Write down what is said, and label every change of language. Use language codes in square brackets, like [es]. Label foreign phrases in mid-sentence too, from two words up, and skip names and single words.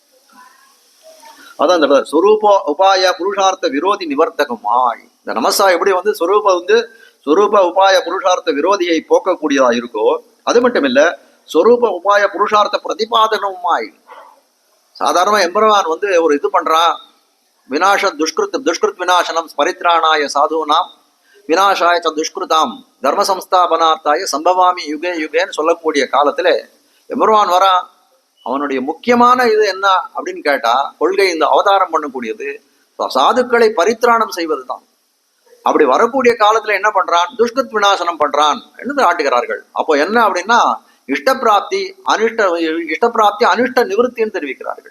[ta] அதான் இந்த சொரூப உபாய புருஷார்த்த விரோதி நிவர்த்தகமாய் இந்த நமசா எப்படி சொரூப உபாய புருஷார்த்த விரோதியை போக்கக்கூடியதா இருக்கோ, அது மட்டும் இல்ல சொரூப உபாய புருஷார்த்த பிரதிபாதனமாய். சாதாரண எம்பெருமான் ஒரு இது பண்றான், துஷ்கிருத் விநாசனம் [sa] परित्राणाय साधूनां विनाशाय दुष्कृताम् धर्म संस्थापनार्थाय सम्भवामि युगे [ta] யுகேன்னு சொல்லக்கூடிய காலத்துல எம்பெருமான் வரான். அவனுடைய முக்கியமான இது என்ன அப்படின்னு கேட்டா, கொள்கை இந்த அவதாரம் பண்ணக்கூடியது சாதுக்களை பரித்ராணம் செய்வது தான். அப்படி வரக்கூடிய காலத்துல என்ன பண்றான், துஷ்கிருத் விநாசனம் பண்றான் என்று காட்டுகிறார்கள். அப்போ என்ன அப்படின்னா, இஷ்டப்பிராப்தி அனிஷ்ட நிவர்த்தின்னு தெரிவிக்கிறார்கள்.